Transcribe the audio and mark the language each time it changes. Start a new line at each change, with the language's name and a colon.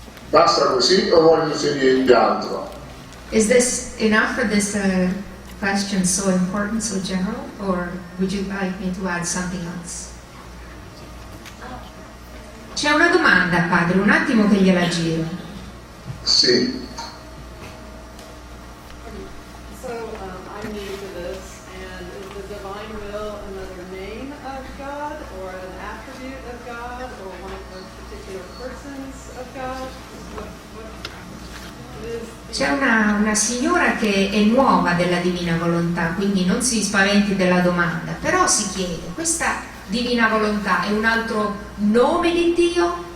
Italian: Basta così o voglio sentire altro?
English: Is this enough for this question, so important, so general, or would you like me to add something else?
Italian: C'è una domanda, padre, un attimo che gliela giro. Sì.
English: So I'm new to this, and is the divine will another name of God, or an attribute of God, or one of the particular persons of God? What is
Italian: C'è una signora che è nuova della divina volontà, quindi non si spaventi della domanda, però si chiede, questa divina volontà è un altro nome di Dio?